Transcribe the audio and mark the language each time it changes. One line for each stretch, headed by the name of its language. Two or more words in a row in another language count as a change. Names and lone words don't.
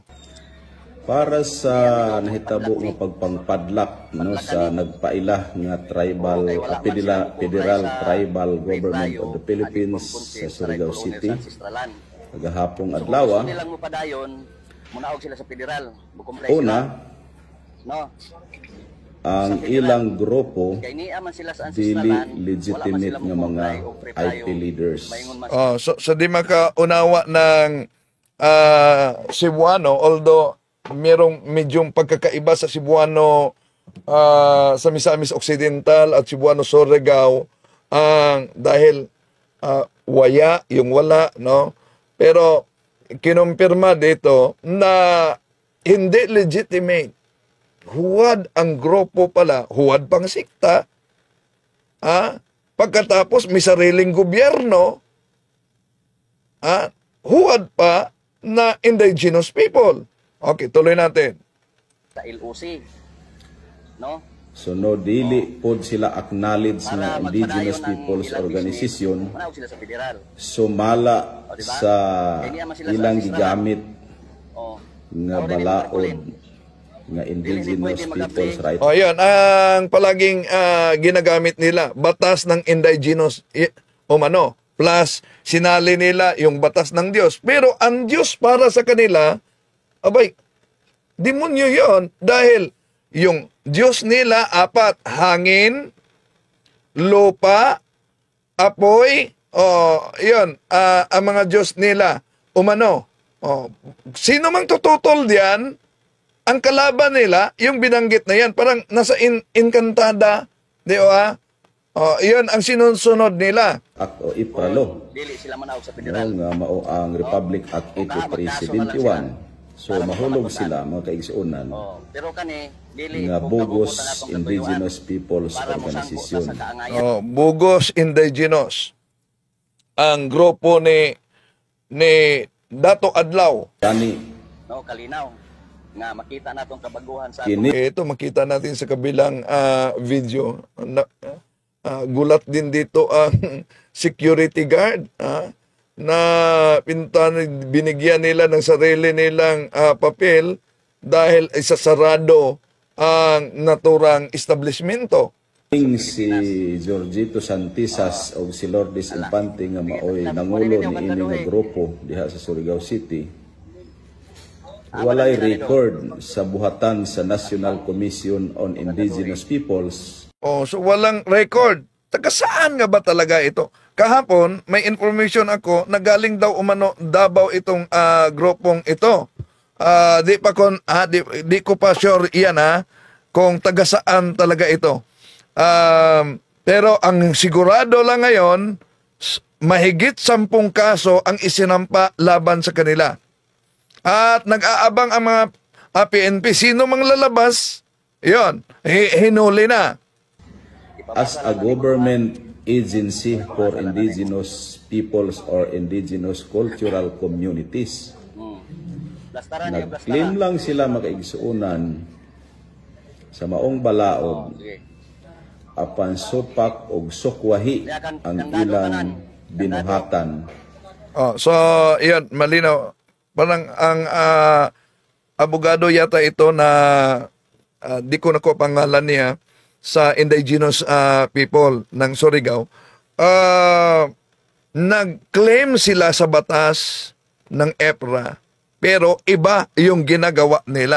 Cebuano: Para sa nahitabo nga pagpangpadlak no, sa nagpaila nga Federal Tribal Government of the Philippines sa Surigao City. Kagahapong adlaw. Una, ang ilang grupo dili legitimate nga mga
English: IP leaders.
Filipino: So di makaunawa ng Cebuano, although merong medyong pagkakaiba sa Cebuano sa Misamis Occidental at Cebuano Surigao, dahil waya yung wala, no? Pero kinumpirma dito na hindi legitimate. Huwad ang grupo pala, huwad pang sikta. Pagkatapos may sariling gobyerno, huwad pa na indigenous people. Okay, tuloy natin. Sa LOC, no?
Cebuano: So no, dili pod sila acknowledge na
English: indigenous people's organization.
Cebuano: Sumala sa ilang gigamit nga balaod nga
English: indigenous people's rights.
Filipino: Yun, ang palaging ginagamit nila, batas ng indigenous plus sinali nila yung batas ng Diyos. Pero ang Diyos para sa kanila, abay, demonyo yun. Dahil yung Diyos nila, 4, hangin, lupa, apoy, yun, ang mga Diyos nila, umano. Sino mang tututol diyan, ang kalaban nila, yung binanggit na yan, parang nasa Encantada, di ba? Yun ang sinusunod nila. Act o Ipralo.
Cebuano: Dili sila manawag sa federal. Nga mao ang Republic Act 8371. So mahulog sila mga kaigsuonan Pero kani dili nga kung Bugos kabubutan natong
English: Indigenous Peoples
Cebuano: para mo Organization. sa kaangayan. Bugos Indigenous. Ang grupo ni Dato Adlaw. Kani No, kalinaw nga makita natong kabaguhan sa kini
Filipino: Ito makita natin sa kabilang video. Gulat din dito ang security guard na binigyan nila ng sarili nilang papel dahil isasarado ang naturang establishmento.
Cebuano: si Jorgito Santisas o si Lourdes Infante nga maoy nangulo ni ini nga grupo diha sa Surigao City. Walay record sa buhatan sa National Commission on Indigenous Peoples.
Filipino: So walang record. Taga saan nga ba talaga ito? Kahapon, may information ako na galing daw umano Davao itong grupong ito. Di ko pa sure iyan kung taga saan talaga ito. Pero ang sigurado lang ngayon, mahigit 10 kaso ang isinampa laban sa kanila. At nag-aabang ang mga PNP. Sino mang lalabas, yun, hinuli na.
English: As a government agency for indigenous peoples or indigenous cultural communities,
Cebuano: nag-claim lang sila makaigsuunan sa maong balaod apan supak og sukwahi ang ilang binuhatan.
Filipino: So, yun, malinaw. Parang ang abogado yata ito na di ko nakuha pangalan niya sa
English: indigenous people
Filipino: ng Surigao. Nag-claim sila sa batas ng EPRA pero iba yung ginagawa nila.